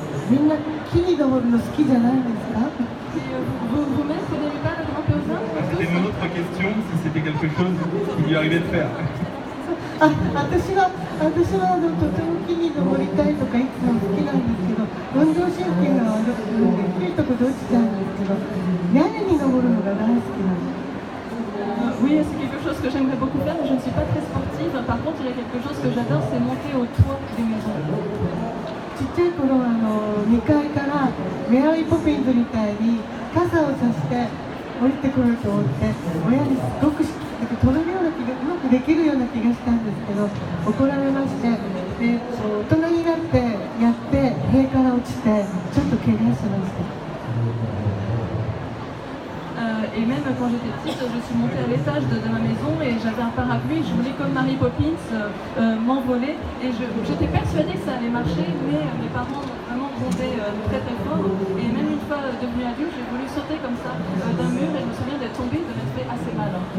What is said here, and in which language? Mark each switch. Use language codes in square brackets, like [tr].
[ja] みんな木に登るの好きじゃないですか？ [fr] Vous-même, vous n'aimez pas le grimper aux arbres? C'était mon autre question, si c'était quelque chose qui lui arrivait de faire. [ja] 私はとても木に登りたいとかいつも好きなんですけど、運動神経が悪くて低いところ落ちちゃうんですけど、屋根に登るのが大好きなんです。 [fr] Oui, c'est quelque chose que j'aimerais beaucoup faire, mais je ne suis pas très sportive. Par contre, il y a quelque chose que j'adore, c'est monter au toit des maisons. [ja] ちっちゃい頃2階からメアリー・ポピンズみたいに傘をさして降りてくると思って親にすごく飛べるような気がうまくできるような気がしたんですけど、怒られまして、で大人になってやって塀から落ちてちょっと怪我しました。 [fr] Et même quand j'étais petite, je suis montée à l'étage de ma maison et j'avais un parapluie. Je voulais, comme Mary Poppins, m'envoler. Et j'étais persuadée que ça allait marcher, mais mes parents m'ont vraiment grondé très très fort. Et même une fois devenue adulte, j'ai voulu sauter comme ça d'un mur et je me souviens d'être tombée, de m'être fait assez mal.